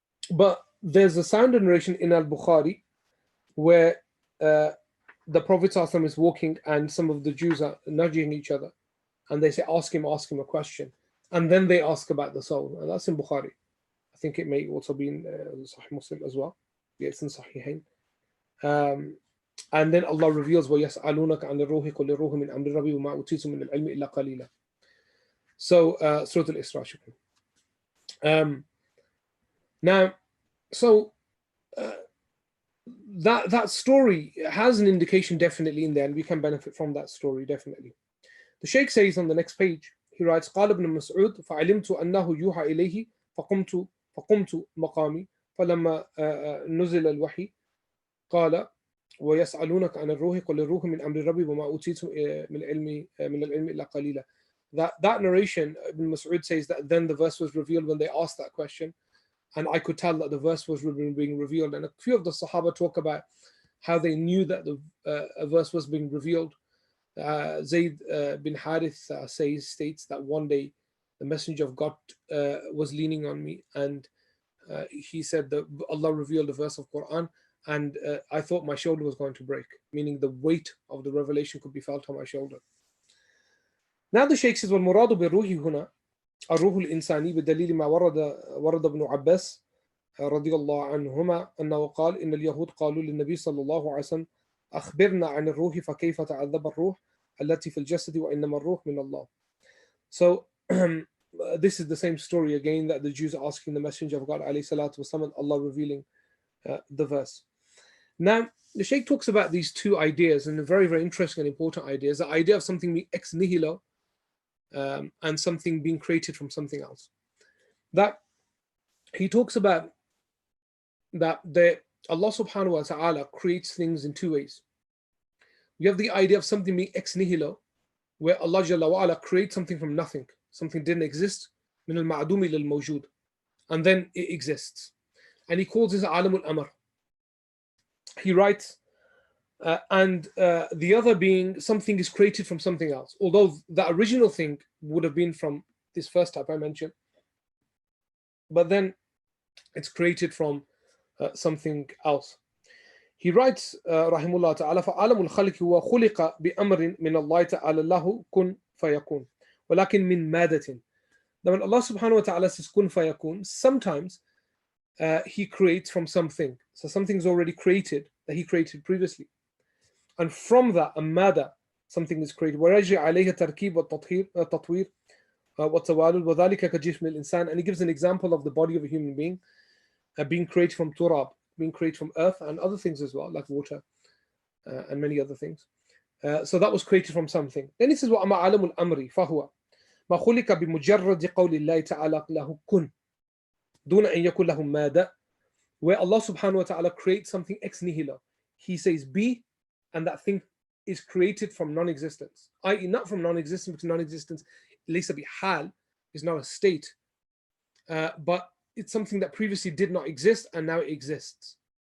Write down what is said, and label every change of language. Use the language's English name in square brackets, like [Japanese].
[English] But there's a sound narration in Al-Bukhari where the Prophet ﷺ is walking and some of the Jews are nudging each other and they say, ask him a question. And then they ask about the soul. And that's in Bukhari. I think it may also be in Sahih Muslim as well. Yeah, it's in Sahihain. And then Allah reveals, [Arabic] وَيَسْأَلُونَكَ عَنِ الرُّوحِ قُلِ الرُّوحُ مِنْ أَمْرِ رَبِّي وَمَا أُوتِيتُم مِنَ الْعِلْمِ إِلَّا قَلِيلًا. [English] So, Surah Al-Isra. Now, so that story has an indication definitely in there, and we can benefit from that story definitely. The Shaykh says on the next page, he writes, [Arabic] قال ابن مسعود فعلمت أنه يوحى إليه فقمت مقامي فلما نزل الوحي قال وَيَسْأَلُونَكَ عَنِ الرُّوحِ قُلِ الرُّوحُ مِنْ أَمْرِ رَبِّي وَمَا أُوتِيتُم مِنَ الْعِلْمِ إِلَّا قَلِيلًا. [English] That narration, Ibn Mas'ud says that then the verse was revealed when they asked that question, and I could tell that the verse was being revealed. And a few of the Sahaba talk about how they knew that a verse was being revealed. Zayd bin Harith states that one day the Messenger of God was leaning on me, and he said that Allah revealed a verse of Quran, and I thought my shoulder was going to break, meaning the weight of the revelation could be felt on my shoulder. Now the Shaykh says, [Arabic] وَالْمُرَادُ بِالرُّوحِ هُنَا الروح الإنساني بدليل ما ورد ابن عباس رضي الله عنهما أنه قال إن اليهود قالوا للنبي صلى الله عليه وسلم أخبرنا عن الروح فكيف تعذب الروح التي في الجسد وإنما الروح من الله. [English] So this is the same story again that the Jews are asking the Messenger of God [Arabic] عليه الصلاة والسلام, [English] and Allah revealing the verse. Now the Shaykh talks about these two ideas, and very, very interesting and important ideas. The idea of something being ex nihilo, and something being created from something else. That he talks about that Allah subhanahu wa ta'ala creates things in two ways. You have the idea of something being ex nihilo, where Allah Jalla wa ala creates something from nothing, something didn't exist, [Arabic] min al-ma'dum ila al-mawjud, [English] and then it exists. And he calls this alam al-amr. He writes, and the other being something is created from something else, although the original thing would have been from this first type I mentioned, but then it's created from something else. He writes, rahimullah ta'ala, [Arabic] فَعَالَمُ الْخَلْقِ هُوَ خُلِقَ بِأَمْرٍ مِنَ اللَّهِ تَعَالَى لَهُ كُنْ فَيَكُونَ وَلَكِنْ مِنْ مَادَةٍ. [English] Now when Allah subhanahu wa ta'ala says kun fayakun, sometimes he creates from something. So something is already created that he created previously. And from that, a mada, something is created. [Arabic] وَيَجْرِي عَلَيْهَا تَرْكِيبُ وَالتَّطْوِيرُ وَالتَّوَالُدُ وَذَلِكَ كَجِسْمِ الْإِنسان. [English] And he gives an example of the body of a human being being created from turab, being created from earth, and other things as well, like water and many other things. So that was created from something. Then he says, [Arabic] وَأَمَا عَالَمُ الْأَمْرِ فَهُوَ مَا خُلِقَ بِمُجَرَّدِ قَوْلِ اللَّهِ تَعَالَى لَهُ كُنْ دُونَ أَنْ يَكُنْ لَهُ مَادَةٌ. [English] Where Allah subhanahu wa ta'ala creates something ex nihilo. He says be, and that thing is created from non-existence, i.e. not from non-existence, because non-existence, [Arabic] laysa bihal, [English] is not a state, but it's something that previously did not exist and now it exists.